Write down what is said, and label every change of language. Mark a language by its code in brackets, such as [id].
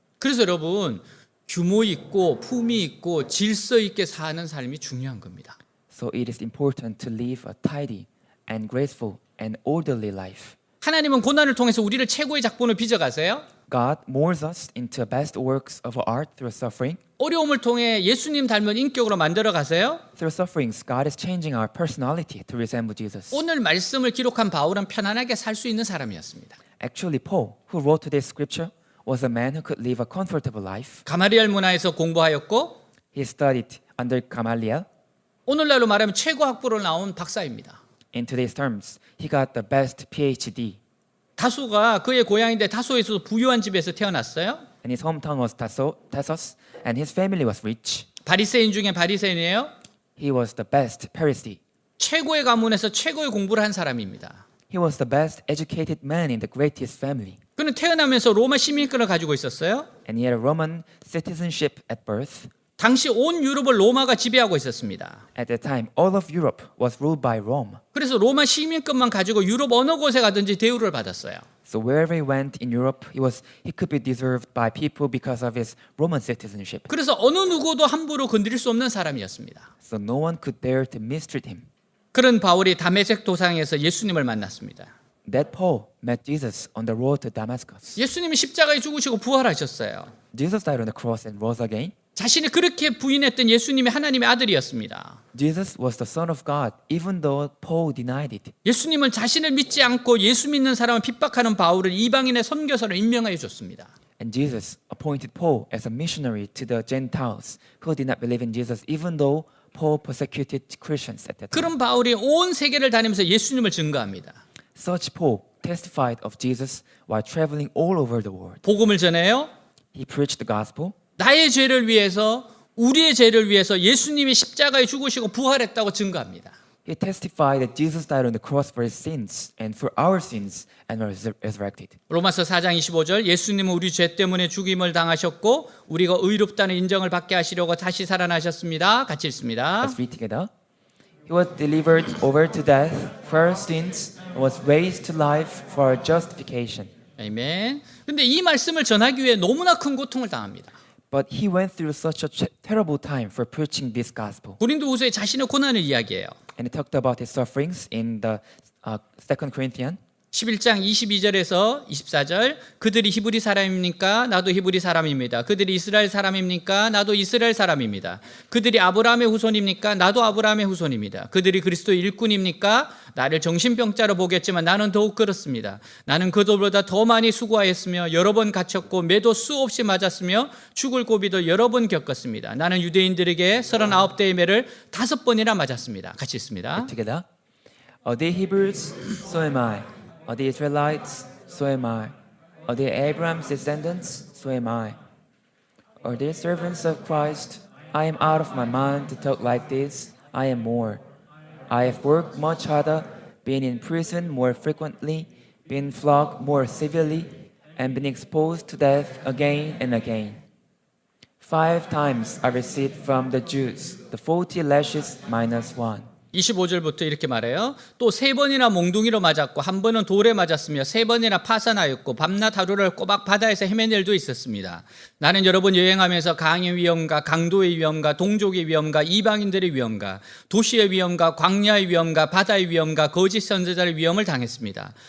[ko] 그래서 여러분 규모 있고 품위 있고 질서 있게 사는 삶이 중요한 겁니다. [en] So it is important to live a tidy and graceful and orderly life. [ko] 하나님은 고난을 통해서 우리를 최고의 작품을 빚어가세요. [en] God molds us into best works of art through suffering. [ko] 어려움을 통해 예수님 닮은 인격으로 만들어 가세요. [en] Through sufferings, God is changing our personality to resemble Jesus. [ko] 오늘 말씀을 기록한 바울은 편안하게 살 수 있는 사람이었습니다. [en] Actually, Paul, who wrote today's scripture, was a man who could live a comfortable life. [ko] 가마리엘 문화에서 공부하였고 [en] He studied under Gamaliel. [ko] 오늘날로 말하면 최고 학부로 나온 박사입니다. [en] In today's terms, he got the best PhD. [ko] 다소가 그의 고향인데 다소에서 부유한 집에서 태어났어요. [en] And his hometown was Tarsus, and his family was rich. [ko] 바리새인 중에 바리새인이에요. [en] He was the best Pharisee. [ko] 최고의 가문에서 최고의 공부를 한 사람입니다. [en] He was the best educated man in the greatest family. [ko] 그는 태어나면서 로마 시민권을 가지고 있었어요. [en] And he had a Roman citizenship at birth. [ko] 당시 온 유럽을 로마가 지배하고 있었습니다. [en] At that time, all of Europe was ruled by Rome. [ko] 그래서 로마 시민권만 가지고 유럽 어느 곳에 가든지 대우를 받았어요. [en] So wherever he went in Europe, he could be deserved by people because of his Roman citizenship. [ko] 그래서 어느 누구도 함부로 건드릴 수 없는 사람이었습니다. [en] So no one could dare to mistreat him. [ko] 그런 바울이 다메섹 도상에서 예수님을 만났습니다. [en] That Paul met Jesus on the road to Damascus. [ko] 예수님이 십자가에 죽으시고 부활하셨어요. [en] Jesus died on the cross and rose again. [ko] 자신이 그렇게 부인했던 예수님이 하나님의 아들이었습니다. [en] Jesus was the Son of God, even though Paul denied it. [ko] 예수님은 자신을 믿지 않고 예수 믿는 사람을 핍박하는 바울을 이방인의 선교사로 임명해 줬습니다. [en] And Jesus appointed Paul as a missionary to the Gentiles who did not believe in Jesus, even though Paul persecuted Christians at that time. [ko] 그런 바울이 온 세계를 다니면서 예수님을 증거합니다. [en] Such Paul testified of Jesus while traveling all over the world. [ko] 복음을 전해요. [en] He preached the gospel. [ko] 나의 죄를 위해서 우리의 죄를 위해서 예수님이 십자가에 죽으시고 부활했다고 증거합니다. [en] He testified that Jesus died on the cross for his sins and for our sins and was resurrected. [ko] 로마서 4장 25절 예수님은 우리 죄 때문에 죽임을 당하셨고 우리가 의롭다는 인정을 받게 하시려고 다시 살아나셨습니다. 같이 읽습니다. [en] Let's read together. He was delivered over to death for our sins and was raised to life for our justification. [ko] 아멘. 근데 이 말씀을 전하기 위해 너무나 큰 고통을 당합니다. [en] But he went through such a terrible time for preaching this gospel. [ko] 고린도후서에 자신의 고난을 이야기해요. [en] And he talked about his sufferings in the 2 Corinthians. [ko] 11장 22절에서 24절 그들이 히브리 사람입니까? 나도 히브리 사람입니다. 그들이 이스라엘 사람입니까? 나도 이스라엘 사람입니다. 그들이 아브라함의 후손입니까? 나도 아브라함의 후손입니다. 그들이 그리스도의 일꾼입니까? 나를 정신병자로 보겠지만 나는 더욱 그렇습니다. 나는 그들보다 더 많이 수고하였으며 여러 번 갇혔고 매도 수없이 맞았으며 죽을 고비도 여러 번 겪었습니다. 나는 유대인들에게 39대의 매를 5번이나 맞았습니다. 같이 읽습니다. [en] Together. Are they Hebrews? So am I. Are they Israelites? So am I. Are they Abraham's descendants? So am I. Are they servants of Christ? I am out of my mind to talk like this. I am more. I have worked much harder, been in prison more frequently, been flogged more severely, and been exposed to death again and again. 5 times I received from the Jews the 40 lashes minus 1. [ko] 25절부터 이렇게 말해요. 또 3번이나 몽둥이로 맞았고 1번은 돌에 맞았으며 3번이나 파산하였고 밤낮 하루를 꼬박 바다에서 헤맨 일도 있었습니다. 나는 여러 번 여행하면서 강의 위험과 강도의 위험과 동족의 위험과 이방인들의 위험과 도시의 위험과 광야의 위험과 바다의 위험과 거짓 선지자의 위험을 당했습니다.